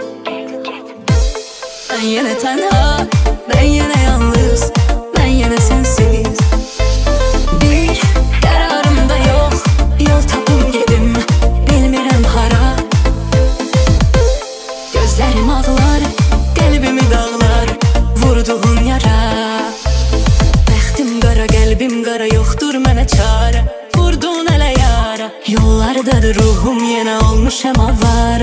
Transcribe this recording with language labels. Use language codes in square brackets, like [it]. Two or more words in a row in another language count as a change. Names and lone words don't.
[tr] Ben yine tenha, ben yine yalnız, ben yine sensiz. Bir kararım da yok, [az] yol tapım gedim, bilmirəm hara. [tr] Gözlerim ağlar, kalbimi dağlar, vurduğun yara. [az] Bəxtim qara, qəlbim qara, yoxdur mənə çare. Vurdun elə yara, yollardadır ruhum, yenə olmuşam avara.